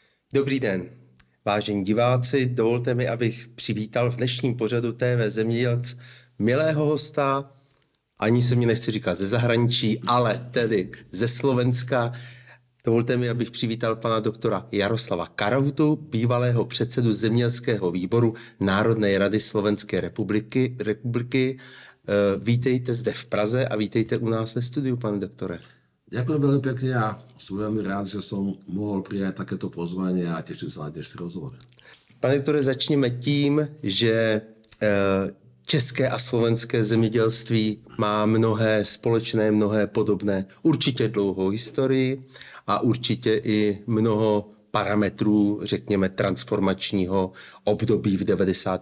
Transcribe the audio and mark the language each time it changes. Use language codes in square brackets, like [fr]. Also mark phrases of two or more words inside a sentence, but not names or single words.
[cs] Dobrý den, vážení diváci, dovolte mi, abych přivítal v dnešním pořadu TV Zemědělec milého hosta, ani se mi nechce říkat ze zahraničí, ale tedy ze Slovenska. Dovolte mi, abych přivítal pana doktora Jaroslava Karautu, bývalého předsedu Zemědělského výboru Národnej rady Slovenské republiky. Vítejte zde v Praze a vítejte u nás ve studiu, pane doktore. [sk] Ďakujem veľmi pekne a som veľmi rád, že som mohol prijať takéto pozvanie a teším sa na dnešný rozhovor. [cs] Pane doktore, začněme tím, že české a slovenské zemědělství má mnohé společné, mnohé podobné, určitě dlouhou historii a určitě i mnoho parametrů, řekněme, transformačního období v 90.